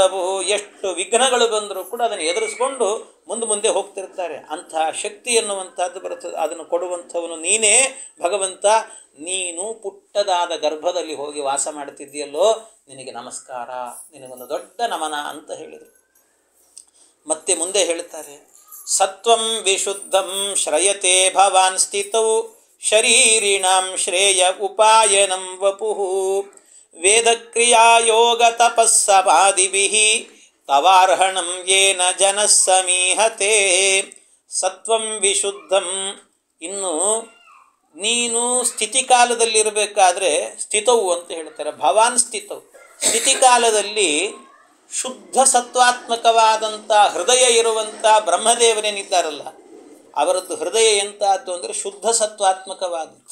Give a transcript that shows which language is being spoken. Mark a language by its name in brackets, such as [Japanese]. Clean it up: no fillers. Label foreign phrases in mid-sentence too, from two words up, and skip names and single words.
[Kannada] ಎಷ್ಟು ವಿಘ್ನಗಳು ಬಂದರೂ ಕೂಡ ಅದನ್ನು ಎದುರಿಸ್ಕೊಂಡು ಮುಂದೆ ಮುಂದೆ ಹೋಗ್ತಿರ್ತಾರೆ. ಅಂತಹ ಶಕ್ತಿ ಎನ್ನುವಂಥದ್ದು ಬರ್ತದೆ. ಅದನ್ನು ಕೊಡುವಂಥವನು ನೀನೇ ಭಗವಂತ. ನೀನು ಪುಟ್ಟದಾದ ಗರ್ಭದಲ್ಲಿ ಹೋಗಿ ವಾಸ ಮಾಡ್ತಿದ್ದೀಯಲ್ಲೋ, ನಿನಗೆ ನಮಸ್ಕಾರ, ನಿನಗೊಂದು ದೊಡ್ಡ ನಮನ ಅಂತ ಹೇಳಿದರು. ಮತ್ತೆ ಮುಂದೆ ಹೇಳ್ತಾರೆ, [Sanskrit] ಸತ್ವಂ ವಿಶುದ್ಧಂ ಶ್ರಯತೆ ಭವಾನ್ ಸ್ಥಿತೌ ಶರೀರಿಣಾಂ ಶ್ರೇಯ ಉಪಾಯನಂ ವಪುಃ ವೇದಕ್ರಿಯಾ ಯೋಗ ತಪಸ್ಸಮಾದಿಭಿಃ ತವಾರ್ಹಣಂ ಯೇನ ಜನಃ ಸಮೀಹತೆ. ಸತ್ವಂ ವಿಶುದ್ಧಂ, [Kannada] ಇನ್ನು ನೀನು ಸ್ಥಿತಿಕಾಲದಲ್ಲಿರಬೇಕಾದ್ರೆ ಸ್ಥಿತವು ಅಂತ ಹೇಳ್ತಾರೆ. ಭವಾನ್ ಸ್ಥಿತವು, ಸ್ಥಿತಿಕಾಲದಲ್ಲಿ ಶುದ್ಧ ಸತ್ವಾತ್ಮಕವಾದಂಥ ಹೃದಯ ಇರುವಂಥ ಬ್ರಹ್ಮದೇವರೇನಿದ್ದಾರಲ್ಲ, ಅವರದ್ದು ಹೃದಯ ಎಂಥದ್ದು ಅಂದರೆ ಶುದ್ಧ ಸತ್ವಾತ್ಮಕವಾದದ್ದು.